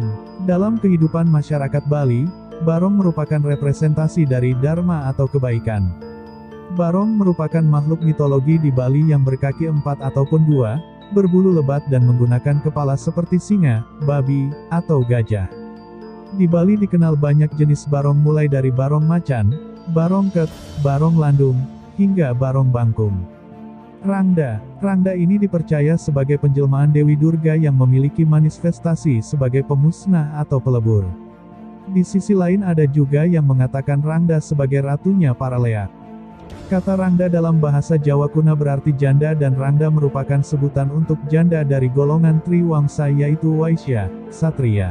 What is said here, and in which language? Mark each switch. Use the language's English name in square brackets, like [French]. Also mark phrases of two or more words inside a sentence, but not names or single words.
[Indonesian] Dalam kehidupan masyarakat Bali, Barong merupakan representasi dari Dharma atau kebaikan. Barong merupakan makhluk mitologi di Bali yang berkaki 4 ataupun 2, berbulu lebat dan menggunakan kepala seperti singa, babi, atau gajah. Di Bali dikenal banyak jenis barong mulai dari barong macan, barong ket, barong landung, hingga barong bangkung. Rangda. Rangda ini dipercaya sebagai penjelmaan Dewi Durga yang memiliki manifestasi sebagai pemusnah atau pelebur. Di sisi lain ada juga yang mengatakan Rangda sebagai ratunya para leak. Kata Rangda dalam bahasa Jawa kuno berarti janda dan Rangda merupakan sebutan untuk janda dari golongan Triwangsa yaitu Waisya, Satria.